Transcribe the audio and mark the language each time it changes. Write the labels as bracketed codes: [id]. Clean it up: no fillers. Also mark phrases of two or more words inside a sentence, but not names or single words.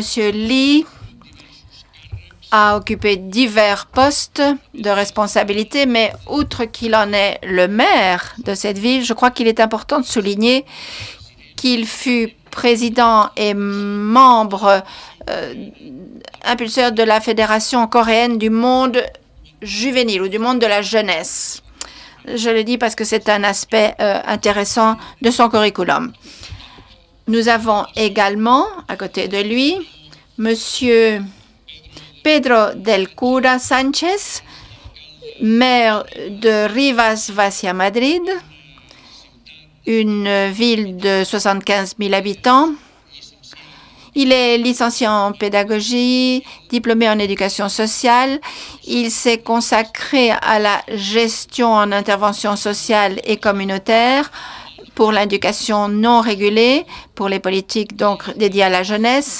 [fr] Lee a occupé divers postes de responsabilité, mais outre qu'il en est le maire de cette ville, je crois qu'il est important de souligner qu'il fut président et membre impulseur de la Fédération coréenne du monde juvénile ou du monde de la jeunesse. Je le dis parce que c'est un aspect intéressant de son curriculum. Nous avons également, à côté de lui, Monsieur Pedro del Cura Sánchez, maire de Rivas Vacia Madrid, une ville de 75 000 habitants. Il est licencié en pédagogie, diplômé en éducation sociale. Il s'est consacré à la gestion en intervention sociale et communautaire pour l'éducation non régulée, pour les politiques donc dédiées à la jeunesse.